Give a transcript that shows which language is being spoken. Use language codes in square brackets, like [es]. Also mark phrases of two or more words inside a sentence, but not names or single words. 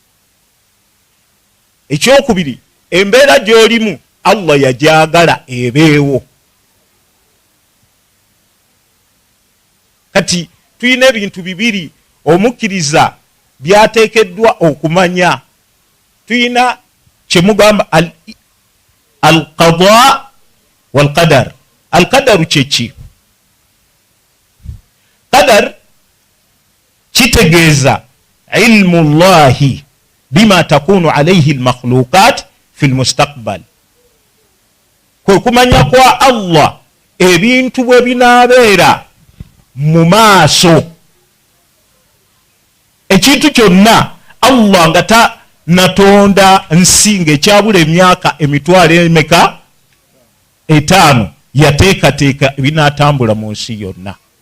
[lg] Ekyokubiri, embeera gy'olimu Allah yajagala ebeewo. Kati tuyina ebintu bibiri omukkiriza byateekeddwa okumanya. Tuyina kyemugamba [ar] القضاء والقدر. [lg] Al-qadaru kyeki? Qadar kitegeeza [ar] علم الله بما تكون عليه المخلوقات في المستقبل, [lg] kwe kumanya kwa Allah ebintu bwe binaabeera mu maaso. Ekintu kyonna Allah nga tanatonda nsi ng'ekyabula emyaka emitwalo emeka 5 yateekateeka ebinaatambula mu nsi yonna.